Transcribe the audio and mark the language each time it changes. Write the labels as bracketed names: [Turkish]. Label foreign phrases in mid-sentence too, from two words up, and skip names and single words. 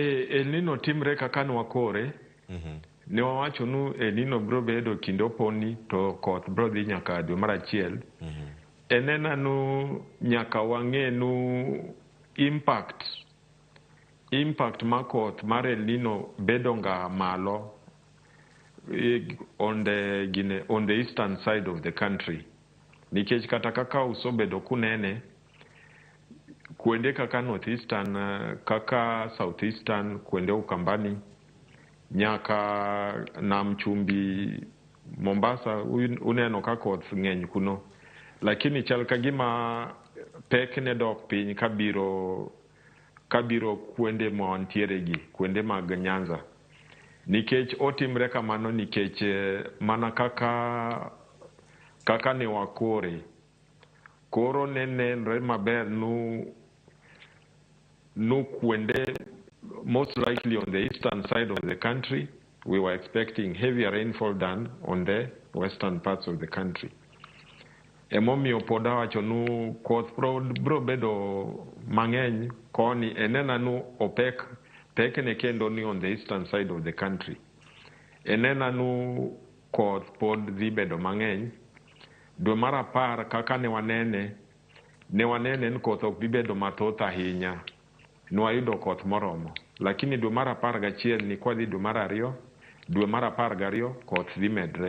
[Luo (Kenya and Tanzania)] El Nino timre kaka nwakore, ne wawacho nu El Nino bro bedo kinde oponi to koth bro dhi nyaka dwe mar achiel. Enena nu nyaka wang'e nu impact ma koth mar El Nino bedo nga malo [English] on the eastern side of the country. [Luo (Kenya and Tanzania)] Nikech kata kaka usobedo kunene, kuende kaka northeastern, kaka southeastern, kuende Ukambani, nyaka nam chumbi Mombasa, uneno ka koth ng'eny kuno. Lakini chal kagima pekne dok piny kabiro kuende mwantiere gi, kuende mag Nyanza. Nikech otimre kamano nikech mana kaka ne wakore. Koro nenre maber nu kuende, [English] most likely on the eastern side of the country, we were expecting heavier rainfall than on the western parts of the country. [Luo (Kenya and Tanzania)] Emomiyo poda wacho nu koth bro bedo mang'eny koni, enena nu pekne kendo ni [English] on the eastern side of the country. [Luo (Kenya and Tanzania)] Enena nu koth pod dhi bedo mang'eny. Dwe mar apar kaka ne wanene ni koth ok dhi bedo mathoth ahinya. Nwayudo koth moromo. Lakini dwe mar 11 ni kwa dhi dwe mar 2, dwe mar 12 koth dhi medre.